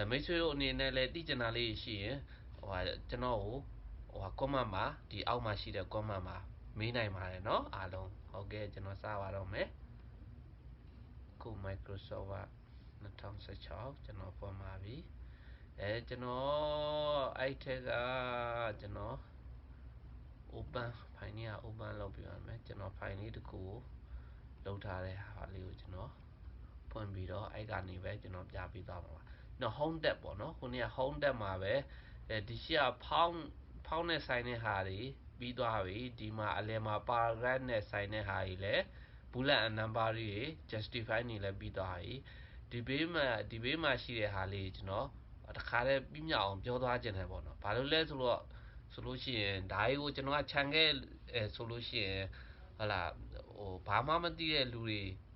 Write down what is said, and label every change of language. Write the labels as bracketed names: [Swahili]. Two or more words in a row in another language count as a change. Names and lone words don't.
[Burmese] မိတ်ဆွေတို့အနေနဲ့လည်းသိချင်တာလေးရှိရင်ကျွန်တော်ကိုcomment မှာဒီအောက်မှာရှိတဲ့ comment မှာမေးနိုင်ပါတယ်เนาะအားလုံးဟုတ်ကဲ့ကျွန်တော်စပါတော့မယ်ခု Microsoft 2016ကျွန်တော် ပေါ်မှာပြီကျွန်တော်အဲ့ထက်ကကျွန်တော် open file นี้ open လုပ်ပြရမယ်ကျွန်တော် file လေးတစ်ခုကိုလုပ်ထားတဲ့ဟာလေးကို ကျွန်တော်ဖွင့်ပြီးတော့အဲ့ကနေပဲကျွန်တော်ပြပေးသွားမှာပါနော် [English] home tab [Burmese] ပေါ့နော်ခုနေ့က [English] home tab [Burmese] မှာပဲဒီရှိကဖောင်းနဲ့ဆိုင်တဲ့ဟာတွေပြီးသွားပြီဒီမှာအလယ်မှာ paragraph နဲ့ဆိုင်တဲ့ဟာတွေလည်း [English] bullet and number [Burmese] တွေ justify နေလည်းပြီးသွားပြီဒီဘေးမှာရှိတဲ့ဟာလေးကျွန်တော်တခါတည်းပြမြောက်အောင်ပြောသွားခြင်းတယ်ပေါ့နော်ဘာလို့လဲဆိုလို့ရှိရင်ဒါကိုကျွန်တော်ကခြံခဲ့ဆိုလို့ရှိရင်ဘာမှမသိတဲ့လူတွေ